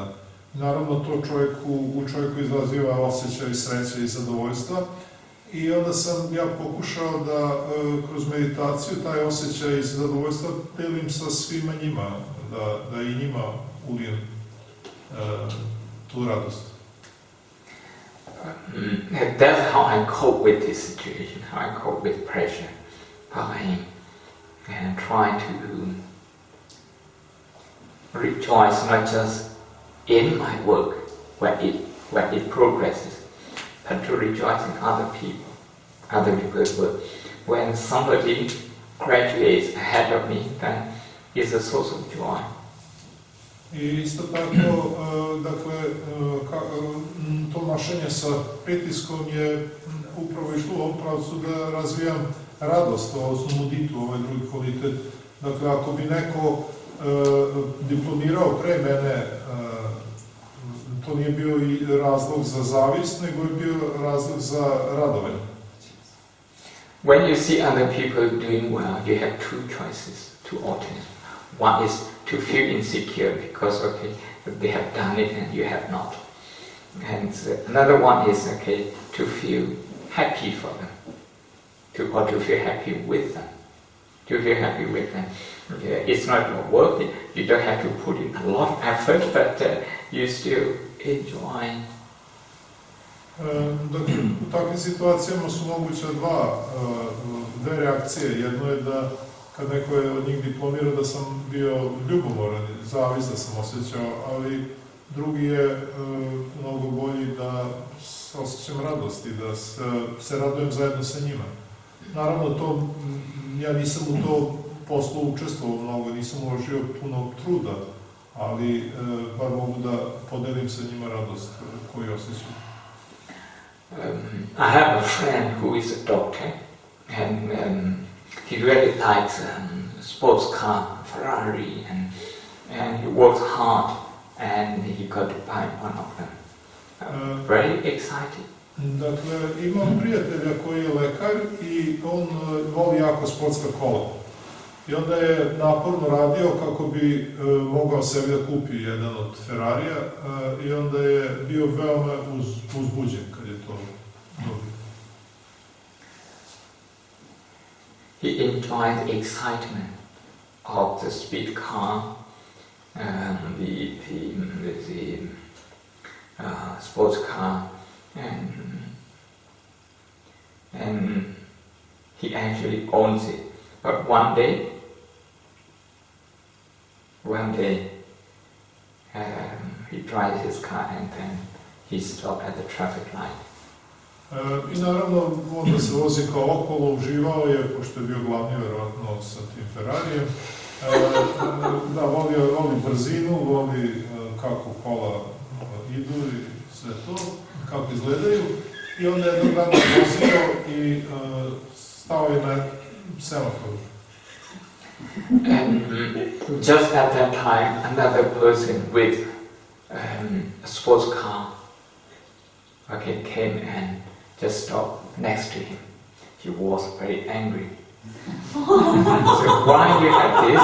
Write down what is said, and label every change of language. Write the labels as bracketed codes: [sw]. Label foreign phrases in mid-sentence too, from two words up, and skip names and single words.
[sr] Naravno, to u čovjeku izaziva osjećaj sreće i zadovoljstva. I onda sam ja pokušao da kroz meditaciju taj osjećaj zadovoljstva delim sa svima njima, da i njima ulijem tu radost. [en] That's how I cope with this situation, how I cope with pressure, by trying to rejoice not just in my work where it progresses, but to rejoice in other people's work. When somebody graduates ahead of me, then it's a source of joy. [sr] I isto tako, dakle, to nošenje sa pritiskom je upravo išlo u ovom pravcu da razvijam radost, odnosno muditu, ovaj drugi kvalitet. Dakle, ako bi neko diplomirao pre mene, to nije bio i razlog za zavist, nego je bio razlog za radovanje. [en] When you see other people doing well, you have two choices, two alternatives. One is to feel insecure because, okay, they have done it and you have not. And another one is, okay, to feel happy for them, or to feel happy with them. To feel happy with them. It's not your work, you don't have to put in a lot of effort, but you still enjoy. [sr] Dakle, u takvim situacijama su moguće dve reakcije. Jedno je da kad neko je od njih diplomirao da sam bio ljubomoran, zavist da sam osjećao, ali drugi je mnogo bolji da osjećam radost i da se radujem zajedno sa njima. Naravno, ja nisam u to poslu učestvovao mnogo, nisam uložio puno truda, ali bar mogu da podelim sa njima radost koju osjećam. [en] I have a friend who is a doctor, and he really likes sports car, Ferrari, and he works hard, and he got to buy one of them. Very excited. [sr] Dakle, imam prijatelja koji je lekar i on voli jako sportska kola. I onda je naporno radio kako bi mogao sebi da kupi jedan od Ferrarija i onda je bio veoma uzbuđen kad je to dobio. [en] He enjoyed the excitement of the speed car, the sports car, and he actually owns it. But one day he drives his car and then he stopped at the traffic light. [sr] I naravno, onda se vozi kao okolo, uživao je, pošto je bio glavni verovatno sa tim Ferrarijem. Da, voli brzinu, voli kako kola idu i sve to, kako izgledaju. I onda je jednog dana vozio i stao je na semaforu. [en] And just at that time, another person with a sports car came and just stopped next to him. He was very angry. So why you had this?